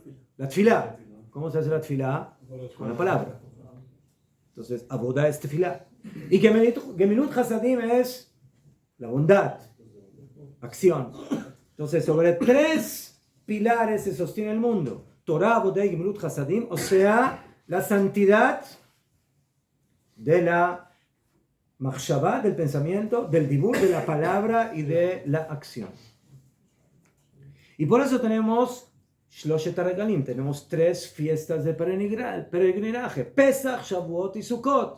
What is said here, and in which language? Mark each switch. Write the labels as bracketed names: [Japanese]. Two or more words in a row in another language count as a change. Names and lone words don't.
[Spanish] La tefilá. ¿Cómo se hace la tefilá? Con la palabra. Entonces, avodah es tefilá. Y [Hebrew] גמילות חסדים [Spanish] es la bondad, acción. Entonces, sobre tres pilares se sostiene el mundo: Torah, avodah y [Hebrew] גמילות חסדים, [Spanish] o sea, la santidad de la Machshavá, del pensamiento, del dibur, de la palabra y de la acción. Y por eso tenemos [Hebrew] שלושת הרגלים, [Spanish] tenemos tres fiestas de peregrinaje: Pesach, Shavuot y Sukkot.